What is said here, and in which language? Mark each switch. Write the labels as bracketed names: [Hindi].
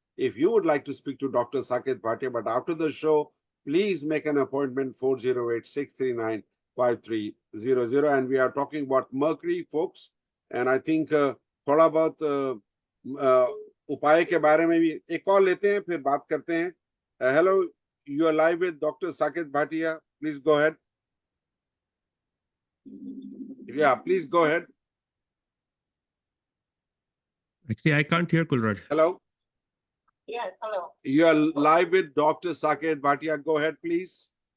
[English] If you would like to speak to Dr. Saket Bhatia, but after the show, please make an appointment 408-639-5300. And we are talking about Mercury, folks. And I think [Hindi] थोड़ा बहुत उपाय के बारे में भी एक call लेते हैं, फिर बात करते हैं. [English] Hello, you are live with Dr. Saket Bhatia. Please go ahead. Yeah, please go ahead. actually, I can't hear Kulraj. Hello. Yes, hello. You are live with Dr. Saket Bhatia. Go ahead, please.